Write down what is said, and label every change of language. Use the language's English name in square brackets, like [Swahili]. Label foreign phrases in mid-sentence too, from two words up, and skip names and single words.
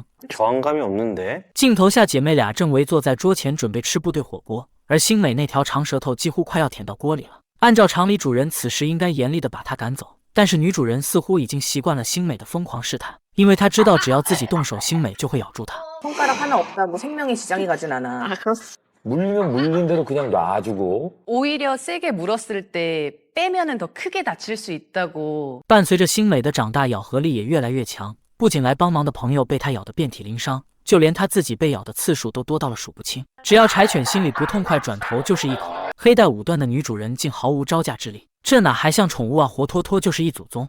[Korean] 저항감이없는데。 [Chinese] 镜头下，姐妹俩正围坐在桌前准备吃部队火锅。而星美那条长舌头几乎快要舔到锅里了。按照常理，主人此时应该严厉地把它赶走，但是女主人似乎已经习惯了星美的疯狂试探，因为她知道只要自己动手，星美就会咬住她。 [Korean] 손가락 하나 없다고 생명이 지장이 가진 않아. 물리면 물린 대로 그냥 놔주고. 오히려 세게 물었을 때 빼면은 더 크게 다칠 수 있다고. [Chinese] 伴随着星美的长大，咬合力也越来越强，不仅来帮忙的朋友被她咬得遍体鳞伤。就连他自己被咬的次数都多到了数不清。只要柴犬心里不痛快，转头就是一口。黑带5段的女主人竟毫无招架之力，这哪还像宠物啊，活脱脱就是一祖宗。